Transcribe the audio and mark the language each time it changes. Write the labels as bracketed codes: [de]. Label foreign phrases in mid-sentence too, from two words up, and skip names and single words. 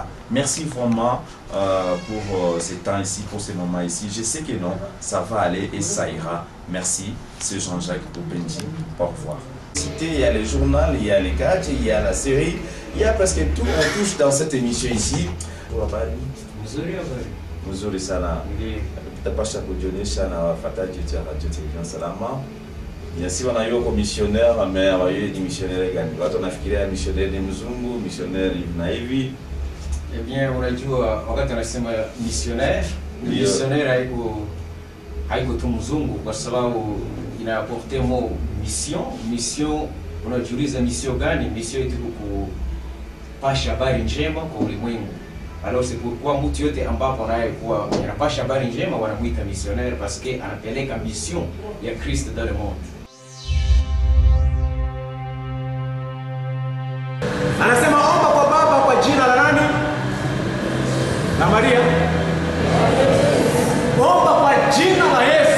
[fr] Merci vraiment pour ces temps ici, pour ces moments ici. Je sais que non, ça va aller et ça ira. Merci, c'est Jean-Jacques Benji. Au revoir. Il y a le journal, il y a les gadgets, il y a la série, il y a presque tout, on touche dans cette émission ici. [sw] Mzuri sana. Tapasha kujionyesha na wafuataji wa Radio Television Salama. Yasi wanayoko missionnaire mais wayo ni missionnaire gani? Watu wanafikiria missionnaire ni mzungu, missionnaire hivi na hivi. Eh bien, unajua wakati anasema missionnaire, missionnaire haiko tu mzungu kwa sababu ina [fr] apporter mot mission, [sw] unajiuliza mission gani? Mission iko kupasha habari njema kwa ulimwengu. [fr] Alors c'est pourquoi [sw] mtu yote ambapo anayekuwa anapasha habari njema wanamuita missionnaire [fr] parce que [sw] anapeleka mission ya Kristo [fr] dans le monde. [sw] Anasema omba kwa Baba kwa jina la nani? La Maria. Omba kwa jina la Yesu.